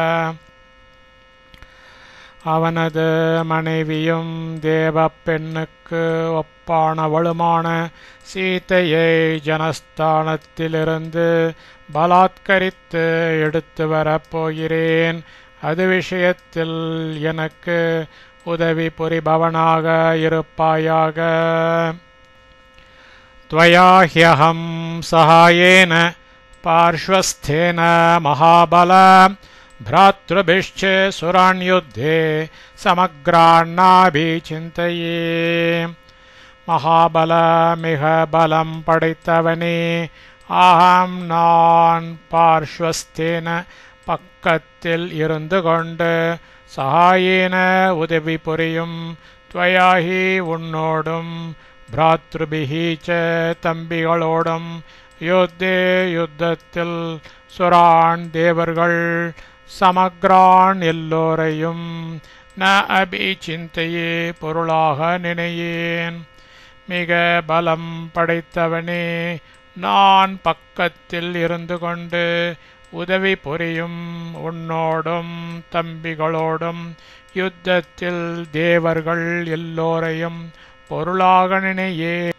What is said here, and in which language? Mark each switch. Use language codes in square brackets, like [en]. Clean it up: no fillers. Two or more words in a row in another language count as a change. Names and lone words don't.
[ta] அவனது மனைவியும் தேவ பெண்ணுக்கு ஒப்பானவளுமான சீதையை ஜனஸ்தானத்திலிருந்து பலாத்கரித்து எடுத்து வரப்போகிறேன் அது விஷயத்தில் எனக்கு உதவி புரிபவனாக இருப்பாயாக [sa] त्वया ह्यहं सहायेन पार्श्वस्थेन महाबल भ्रातृभिश्च सुराण्युद्धे समग्रान्नाभिचिन्तये महाबलमिह [ta] बलं पடைத்தவனே அஹம் நான் பார்ஷ்வஸ்தேன பக்கத்தில் இருந்து கொண்டு சகாயேன உதவி புரியும் त्वयाहि உன்னோடும் [sa] भ्रातृभिहि च [ta] தம்பிகளோடும் யுத்தே யுத்தத்தில் சுரான் தேவர்கள் சமக்ரான் எல்லோரையும் [sa] न अभिचिन्तये [ta] பொருளாக நினையேன் மிக பலம் படைத்தவனே நான் பக்கத்தில் இருந்து கொண்டு உதவி புரியும் உன்னோடும் தம்பிகளோடும் யுத்தத்தில் தேவர்கள் எல்லோரையும் பொருளாக நினையே.